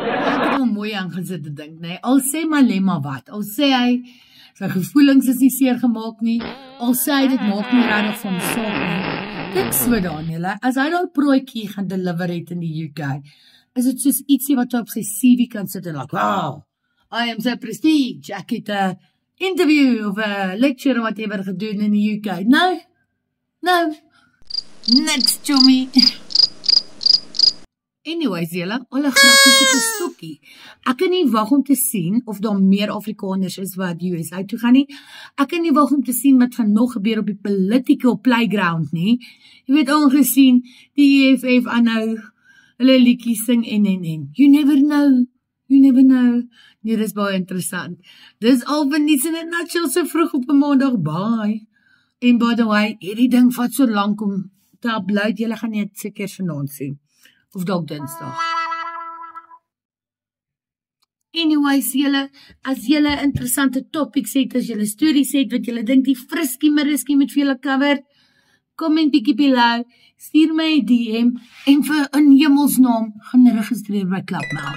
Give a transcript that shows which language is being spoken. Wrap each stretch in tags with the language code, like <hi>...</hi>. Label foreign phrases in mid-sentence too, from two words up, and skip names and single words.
<af>Ek het hom mooi aangesit te dink, nee. Al sê Malema wat, al sê hy, sy gevoelens is nie seer gemaak nie, al sê hy dit maak nie regtig van saak nie. Ek sweer dan julle, as hy nou broodjie gaan deliver het in die UK, is dit soos ietsie wat op sy CV kan sit en</af> <en>like, wow, I am so prestige,</en> <af>ek het 'n interview of 'n</af> <en>lecture whatever</en> <af>gedoen in die UK.</af> <en>No, next to me.</en> <af>Anyways julle, alle grappies op 'n stokkie. Ek kan nie wag om te sien of daar meer Afrikaners is wat USA toe gaan nie. Ek kan nie wag om te sien wat gaan nog gebeur op die</af> <en>political playground</en> <af>nie. Jy weet aangesien die EFF aanhou hulle liedjies sing en.</af> <en>You never know.</en> <af>Nee, dis baie interessant. Dis al van Nies in 'n Nutshell so vroeg op 'n maandag, bye.</af> <en>En by the way,</en> <af>hierdie ding vat so lank om te upload, julle gaan net seker vanaand sien. Of dalk Dinsdag. Anyways, julle, as julle interessante topics het, as julle stories het, wat julle dink die Frisky Mariski met vir julle cover, comment bietjie below, stuur my 'n DM, en vir 'n hemelsnaam, gaan registreer by Klap Mouth.</af>